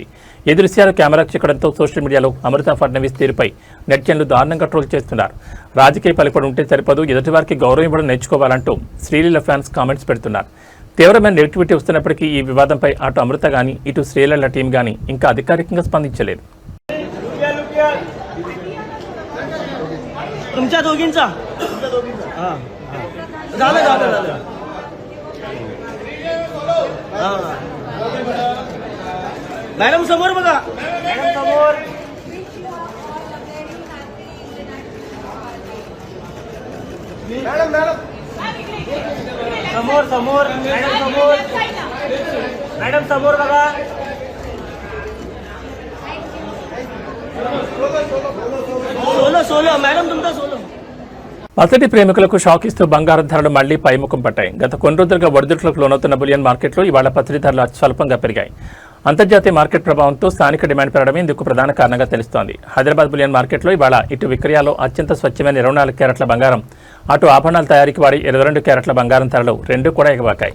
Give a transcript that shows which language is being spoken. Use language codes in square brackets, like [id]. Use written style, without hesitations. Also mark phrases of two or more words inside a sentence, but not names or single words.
[te] ఈ దృశ్యాలు కెమెరాకు చిక్కడంతో [en] social media [te] అమృత ఫడ్నవీస్ తీరుపై నెటిజన్లు దారుణంగా ట్రోల్ చేస్తున్నారు. రాజకీయ పలుకుబడి ఉంటే సరిపదు, ఎదుటివారికి గౌరవం ఇవ్వడం నేర్చుకోవాలంటూ శ్రీలీల [en] fans comments [te] పెడుతున్నారు. తీవ్రమైన నెగిటివిటీ వస్తున్నప్పటికీ ఈ వివాదంపై అటు అమృత గానీ ఇటు శ్రీలీల టీం గానీ ఇంకా అధికారికంగా స్పందించలేదు. [mr] तुमच्या दोघींचा झालं झालं झालं मॅडम समोर बघा, मॅडम समोर, मॅडम मॅडम समोर समोर, मॅडम समोर, मॅडम समोर बघा. सोलो सोलो मैडम तुमका सोलो. [te] పసిడి ప్రేమికులకు షాక్ ఇస్తూ బంగారం ధరలు మళ్లీ పైముఖం పట్టాయి. గత కొన్ని రోజులుగా ఒడిదుడుకులకు లోనవుతున్న [en] bullion market [te] ఇవాళ పసిడి ధరలు అత్యల్పంగా పెరిగాయి. అంతర్జాతీయ మార్కెట్ ప్రభావంతో స్థానిక డిమాండ్ పెరగడమే ఇందుకు ప్రధాన కారణంగా తెలుస్తోంది. హైదరాబాద్ [en] bullion market [te] ఇవాళ ఇటు విక్రయాల్లో అత్యంత స్వచ్ఛమైన 24 క్యారెట్ల బంగారం, అటు ఆభరణాల తయారీకి వాడి 22 క్యారెట్ల బంగారం ధరలు రెండూ కూడా ఎగబాకాయి.